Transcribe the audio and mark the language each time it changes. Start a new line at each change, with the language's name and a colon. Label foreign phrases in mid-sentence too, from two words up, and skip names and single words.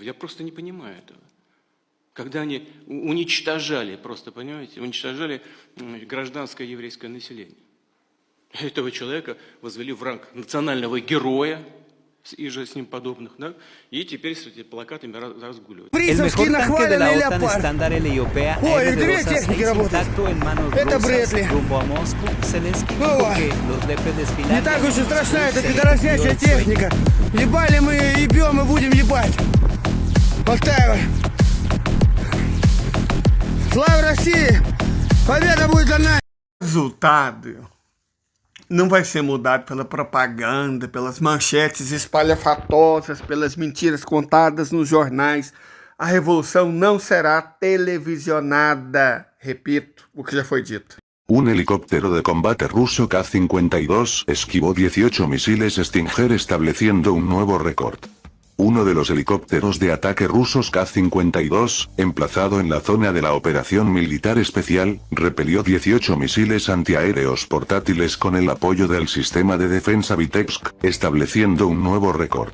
Russian: Я просто не понимаю этого. Когда они уничтожали, просто, понимаете, уничтожали гражданское еврейское население. Этого человека возвели в ранг национального героя и же с ним подобных, да? И теперь с этими плакатами разгуливают.
Spanish: El mejor tanque de la OTAN estándar LIOPA intacto en manos rusas rumbo a Moscú. Zelensky dijo que los DP desfilaron.
Russian: Не так уж и страшна эта пидорасячая техника. Ебали мы, ебем и будем ебать. Повторяю. Слава России! Победа будет за нами!
Portuguese: Resultado não vai ser mudado pela propaganda, pelas manchetes espalhafatosas, pelas mentiras contadas nos jornais. A revolução não será televisionada. Repito o que já foi dito.
Spanish: Un helicóptero de combate ruso K-52 esquivó 18 misiles Stinger estableciendo un nuevo récord. Uno de los helicópteros de ataque rusos K-52, emplazado en la zona de la operación militar especial, repelió 18 misiles antiaéreos portátiles con el apoyo del sistema de defensa Vitebsk, estableciendo un nuevo récord.